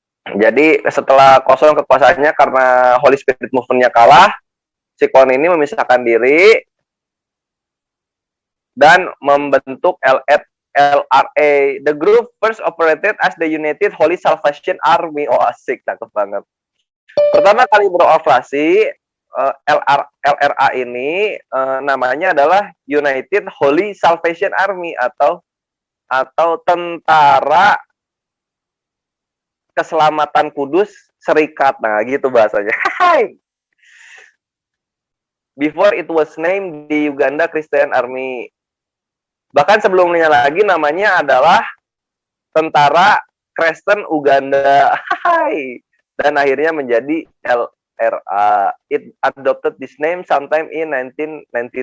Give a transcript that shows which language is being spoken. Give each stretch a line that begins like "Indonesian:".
Indonesian: Jadi setelah kosong kekuasaannya karena Holy Spirit Movement-nya kalah, si Kon ini memisahkan diri dan membentuk LRA.
English: The group first operated as the United Holy Salvation Army.
Indonesian: Oh asik, cakep banget. Pertama kali beroperasi, LRA ini namanya adalah United Holy Salvation Army atau Tentara Keselamatan Kudus Serikat. Nah, gitu bahasanya.
English: Before it was named the Uganda Christian Army.
Indonesian: Bahkan sebelumnya lagi namanya adalah Tentara Kristen Uganda. Dan akhirnya menjadi
English: LRA. It adopted this name sometime in 1992.